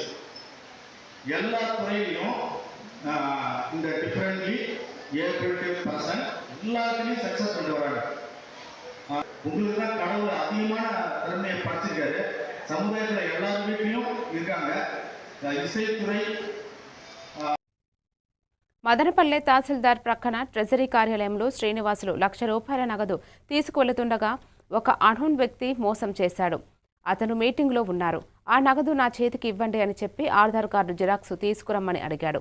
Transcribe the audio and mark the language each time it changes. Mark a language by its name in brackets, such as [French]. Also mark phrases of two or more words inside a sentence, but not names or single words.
[Tamil] எல்லா துறையிலையும் இந்த [English] differently abled person [Tamil] எல்லாத்துலேயும் சக்ஸஸ் கொண்டு வராங்க. உங்களுக்கு தான் கடவுள் அதிகமான திறமையை படைச்சிருக்காரு. சமுதாயத்தில் எல்லார் வீட்லையும் இருக்காங்க. இசைத்துறை [Telugu] మదనపల్లె తహసీల్దార్ ప్రక్కన ట్రెజరీ కార్యాలయంలో శ్రీనివాసులు ₹1,00,000 నగదు తీసుకువెళుతుండగా ఒక అన్హోన్ వ్యక్తి మోసం చేశాడు. అతను మీటింగ్లో ఉన్నారు. ఆ నగదు నా చేతికి ఇవ్వండి అని చెప్పి ఆధార్ కార్డు జిరాక్స్ తీసుకురమ్మని అడిగాడు.